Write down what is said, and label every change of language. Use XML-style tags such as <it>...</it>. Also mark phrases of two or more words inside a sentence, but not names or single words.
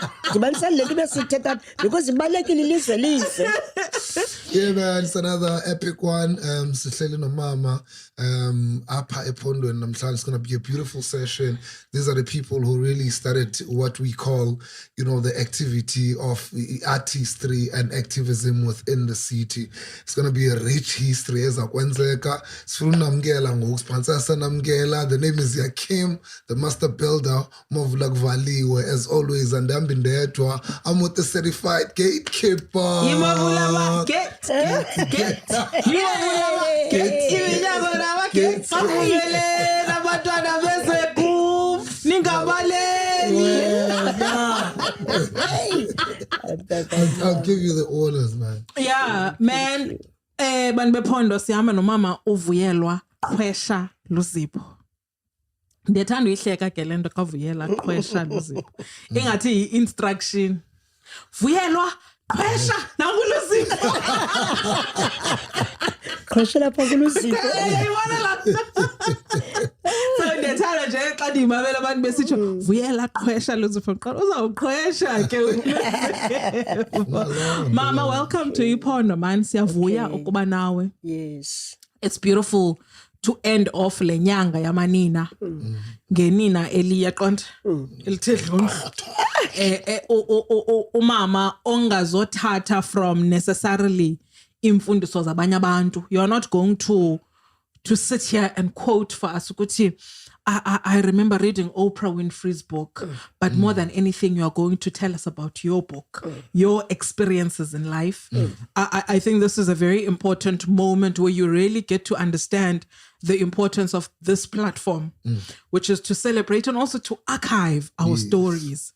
<en>because yeah, man, it's another epic one.</en> <xh>Sihleli nomama apha Ephondweni namhlanje.</xh> <en>It's going to be a beautiful session. These are the people who really started what we call, the activity of artistry and activism within the city. It's going to be a rich history. The name is Yakim, the master builder, Movlak Valiwe, as always, and I'm been there to I'm with the certified gatekeeper. I'll give you the orders, man. Yeah, man.</en> <xh>Banbepondo siyama nomama Vuyelwa, Qwesha, Luzipho. Ndiyethanda uyihleka ke lento kaVuyelwa, Qwesha, Luzipho. Ingathi instruction. Vuyelwa, Qwesha, nangu Luzipho. Qwesha lapha kuLuzipho. So ndiyethanda nje xa ndimamela abantu besitsho Vuyelwa, Qwesha, Luzipho. Uzawuqwesha ke. Mama,</xh> <en>welcome to Iphondo, man.</en> <xh>Siyavuya ukuba nawe.</xh> <en>Yes. It's beautiful to end off</en> <xh>le nyanga yamanina ngenina eliyaqonda elithe dlundlu umama ongazothatha</xh> <en>from necessarily</en> <xh>imfundiso zabanye abantu.</xh> <en>You're not going to sit here and quote for us ukuthi I remember reading Oprah Winfrey's book, but more than anything, you are going to tell us about your book, your experiences in life. I think this is a very important moment where you really get to understand the importance of this platform, which is to celebrate and also to archive our stories.</en>